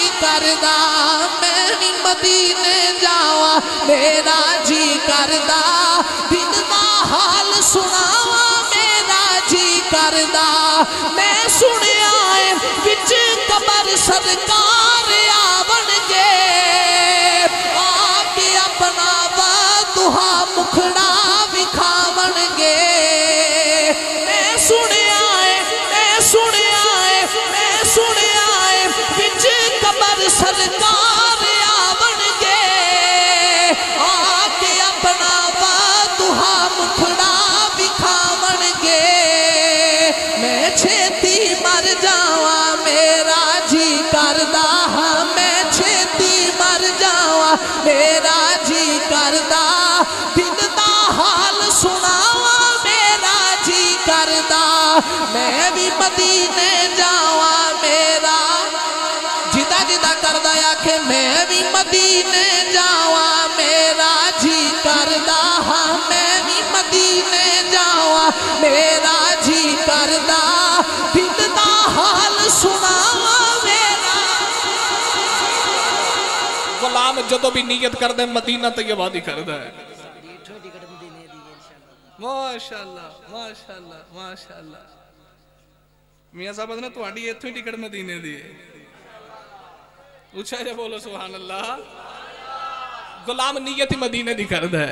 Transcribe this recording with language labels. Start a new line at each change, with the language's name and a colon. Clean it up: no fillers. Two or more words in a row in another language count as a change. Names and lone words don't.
Punjabi: کردا میں بھی مدینے جاواں میرا جی کردا دل دا حال سناواں میرا جی کردا میں سنیا ہے وچ قبر سرکار آون گے آ کے اپنا وضوحا مکھڑا وکھاون گے میں سنیا ہے وچ قبر سرکار آون گے آ کے اپنا وضوحا مکھڑا وکھاون گے میں چھیتی مر جاواں میرا جی کردا میں چھیتی مر جاواں میرا جی کردا دل دا حال سناواں میرا جی کردا میں بھی مدینے جاواں میرا جدا جدا کردا آکھے میں بھی مدینے جاواں میرا جی کردا میں بھی مدینے جاواں میرا جی کردا دل دا حال سناواں میرا غلام جدو بھی نیت کر دے مدینہ طیبہ دی کر دے
Arabic: ماشاءاللہ ماشاءاللہ ماشاءاللہ
Punjabi: میاں صاحب نے تو آڑی ایتھویں ٹکٹ مدینے دیئے
Urdu: اچھا جب بولو
Arabic: سبحان اللہ
Punjabi: غلام نیتی مدینے دی کر دے